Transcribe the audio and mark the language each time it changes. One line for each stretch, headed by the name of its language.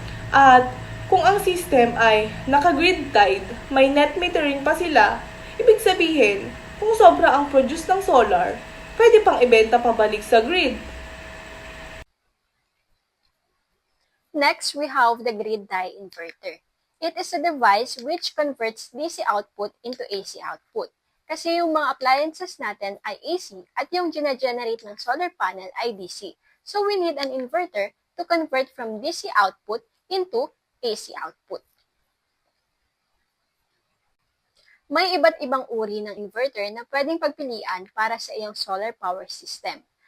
Filipino: At kung ang system ay naka-grid tied, may net metering pa sila, ibig sabihin, kung sobra ang produce ng solar, pwede pang ibenta pabalik sa grid.
English: Next, we have the grid tie inverter. It is a device which converts DC output into AC output.
Filipino: Kasi yung mga appliances natin ay AC at yung generate ng solar panel ay DC.
English: So we need an inverter to convert from DC output into AC output.
Filipino: May iba't ibang uri ng inverter na pwedeng pagpilian para sa iyong solar power system.